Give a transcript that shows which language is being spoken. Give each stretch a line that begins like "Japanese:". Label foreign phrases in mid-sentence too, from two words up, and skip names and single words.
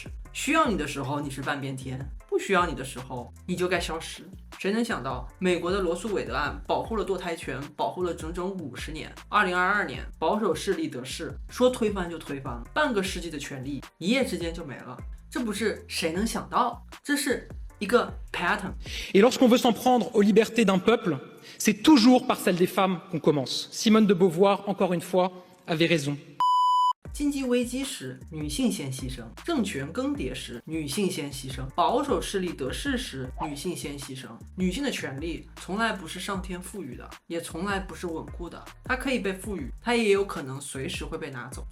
Chinese: 需要你的时候你是半边天，不需要你的时候你就该消失。谁能想到美国的罗素韦德案保护了堕胎权，保护了整整50年。2022年保守势力得势，说推翻就推翻了，半个世纪的权利一夜之间就没了。这不是谁能想到，这是一个 pattern。
French: Et lorsqu'on veut s'en prendre aux libertés d'un peuple, c'est toujours par celle des femmes qu'on commence. Simone de Beauvoir, encore une fois, avait raison.
Chinese: 经济危机时，女性先牺牲；政权更迭时，女性先牺牲；保守势力得势时，女性先牺牲。女性的权利从来不是上天赋予的，也从来不是稳固的。它可以被赋予，它也有可能随时会被拿走。